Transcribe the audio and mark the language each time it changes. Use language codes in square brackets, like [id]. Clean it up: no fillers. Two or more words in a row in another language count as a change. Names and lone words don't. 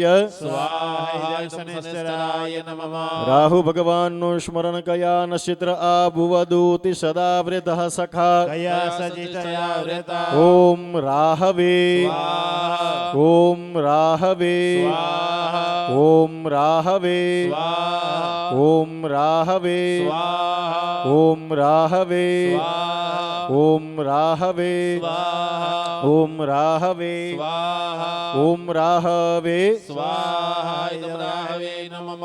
[sa] स्वाहा इदं शनैश्चराय नमः [gu] રાહુ ભગવાન નું સ્મરણ [sa] कया नक्षत्र आभुवदूति सदा वृतः सखा कया सजितया वृता ओम राहवे स्वाहा ओम राहवे स्वाहा ઓમ રાહવે સ્વાહા ઓમ રાહવે સ્વાહા ઓમ રાહવે સ્વાહા ઓમ રાહવે સ્વાહા ઓમ રાહવે સ્વાહા ઓમ રાહવે સ્વાહા ઇદં રાહવે નમઃ